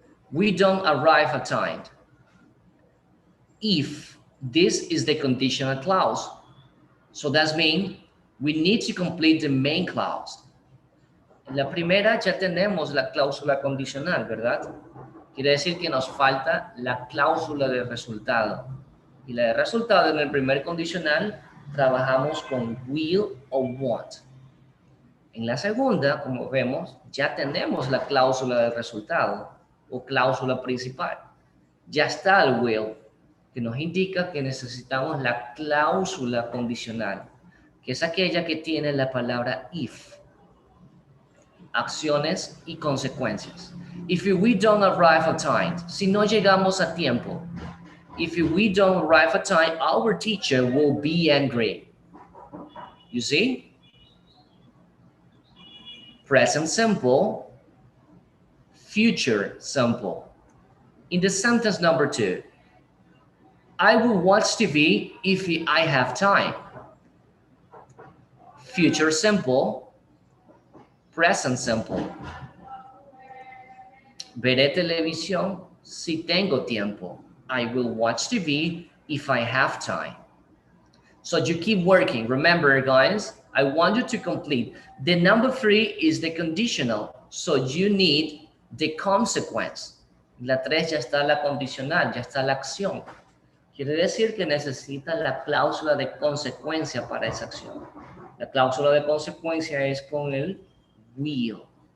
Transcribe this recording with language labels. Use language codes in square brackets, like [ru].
[en] We don't arrive at time. If this is the conditional clause, so that means we need to complete the main clause. [es] En la primera ya tenemos la cláusula condicional, ¿verdad? Quiere decir que nos falta la cláusula de resultado. Y la de resultado en el primer condicional trabajamos con will o want. En la segunda, como vemos, ya tenemos la cláusula de resultado o cláusula principal. Ya está el will, que nos indica que necesitamos la cláusula condicional, que es aquella que tiene la palabra if. Acciones y consecuencias. [en] If we don't arrive at time, [es] si no llegamos a tiempo. [en] If we don't arrive at time, our teacher will be angry. You see? Present simple, future simple. In the sentence number 2, I will watch TV if I have time. Future simple, present simple. [es] Veré televisión si tengo tiempo. [en] I will watch TV if I have time. So you keep working. Remember, guys, I want you to complete. The number 3 is the conditional. So you need the consequence. [es] La 3 ya está la condicional, ya está la acción. Quiere decir que necesita la cláusula de consecuencia para esa acción. La cláusula de consecuencia es con el will.